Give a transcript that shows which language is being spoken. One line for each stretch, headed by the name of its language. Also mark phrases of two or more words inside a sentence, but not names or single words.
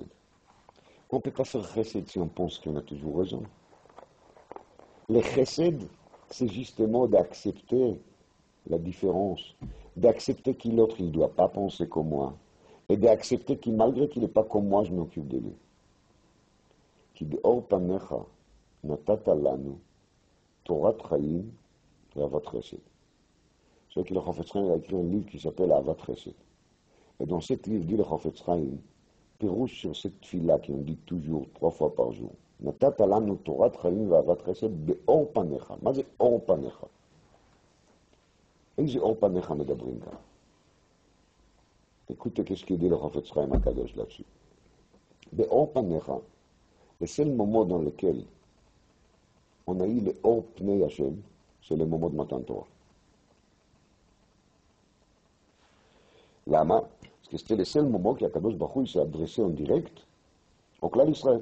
French: On ne peut pas faire chesed si on pense qu'on a toujours raison. Le chesed, c'est justement d'accepter la différence, d'accepter que l'autre, il ne doit pas penser comme moi, et d'accepter que malgré qu'il n'est pas comme moi, je m'occupe de lui.
Hebrew: כי באור פניך נתת לנו תורת חיים ואהבת חסד.
French: Vous savez que le Chafetz Chaim a écrit un livre qui s'appelle Avat Chesed. Et dans ce livre, dit le Chafetz Chaim, pirouche sur cette fille-là qu'on dit toujours 3 fois par jour.
Hebrew: נתת לנו תורת חיים ואהבת חסד באור פניך. מה זה אור פניך? איזה אור פניך מדברים כאן?
French: Écoutez qu'est-ce qu'il dit le Chafetz Chaim HaKadosh là-dessus.
Hebrew: באור פניך,
French: le seul moment dans lequel on a eu le
Hebrew: אור פני השם,
French: c'est le moment de
Hebrew: מתן תורה.
French: Lama, parce que c'était le seul moment qu'Akadosh Baruch Hu s'est adressé en direct au clan d'Israël.